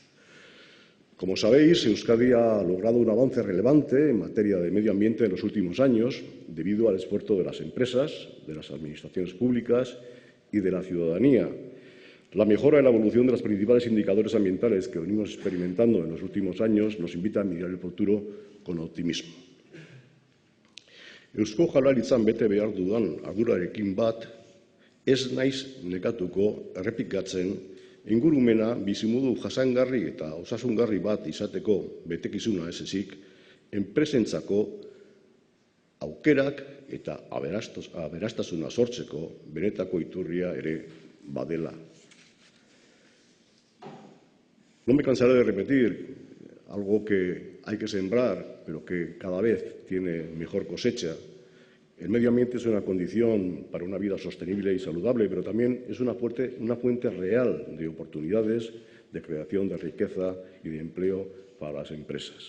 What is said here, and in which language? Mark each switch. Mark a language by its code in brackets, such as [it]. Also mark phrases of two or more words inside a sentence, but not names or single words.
[es] Como sabéis, Euskadi ha logrado un avance relevante en materia de medio ambiente en los últimos años debido al esfuerzo de las empresas, de las administraciones públicas y de la ciudadanía. La mejora y la evolución de los principales indicadores ambientales que venimos experimentando en los últimos años nos invita a mirar el futuro con optimismo. [eu] Eusko Jaurlaritzan bete behar dudan ardurarekin bat, ez naiz nekatuko errepikatzen ingurumena bizimodu jasangarri eta osasungarri bat izateko betekizuna ez ezik, enpresentzako aukerak eta aberastasuna sortzeko benetako iturria ere badela. [es] No me cansaré de repetir algo que hay que sembrar, pero que cada vez tiene mejor cosecha. El medio ambiente es una condición para una vida sostenible y saludable, pero también es una fuente real de oportunidades, de creación de riqueza y de empleo para las empresas.